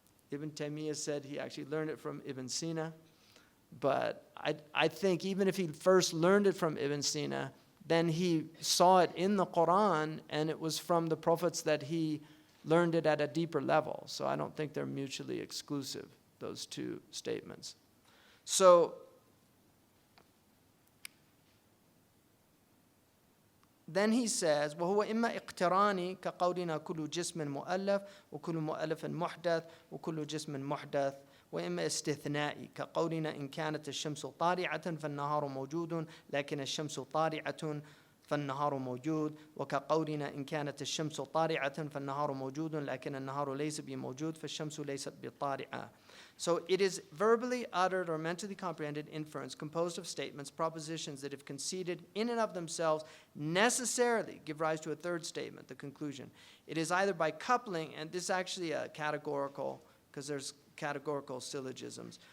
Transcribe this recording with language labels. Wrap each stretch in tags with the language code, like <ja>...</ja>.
<en>Ibn Taymiyyah said he actually learned it from Ibn Sina. But I think even if he first learned it from Ibn Sina, then he saw it in the Quran, and it was from the prophets that he learned it at a deeper level. So I don't think they're mutually exclusive, those two statements.</en> <ar>So then he says, وَهُوَ إِمَّا إِقْتِرَانِ كَقَوْلِنَا كُلُّ جِسْمٍ مُؤَلَّفٍ وَكُلُّ مُؤَلَّفٍ مُحْدَثٍ وَكُلُّ جِسْمٍ مُحْدَثٍ وإما استثنائي كقولنا إن كانت الشمس طالعة فالنهار موجود لكن الشمس طالعة فالنهار موجود وكقولنا إن كانت الشمس طالعة فالنهار موجود لكن النهار ليس بموجود فالشمس ليست بطالعة.</ar> <en>So it is verbally uttered or mentally comprehended inference composed of statements, propositions that if conceded in and of themselves necessarily give rise to a third statement, the conclusion. It is either by coupling, and this is actually a categorical, because there's categorical syllogisms.</en>